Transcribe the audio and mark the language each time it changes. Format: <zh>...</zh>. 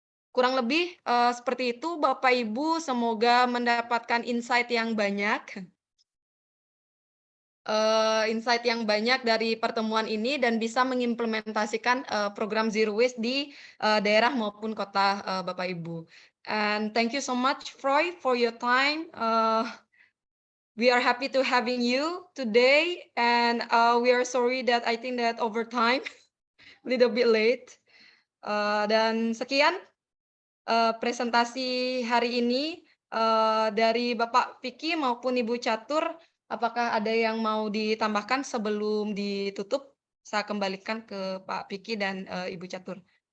<id>Kurang lebih seperti itu Bapak Ibu, semoga mendapatkan insight yang banyak. Insight yang banyak dari pertemuan ini dan bisa mengimplementasikan program Zero Waste di daerah maupun kota Bapak Ibu.</id> <en>And thank you so much, Froy, for your time. We are happy to having you today, and we are sorry that I think that over time, a little bit late.</en> <id>Dan sekian presentasi hari ini dari Bapak Vicky maupun Ibu Catur. Apakah ada yang mau ditambahkan sebelum ditutup? Saya kembalikan ke Pak Vicky dan Ibu Catur.</id>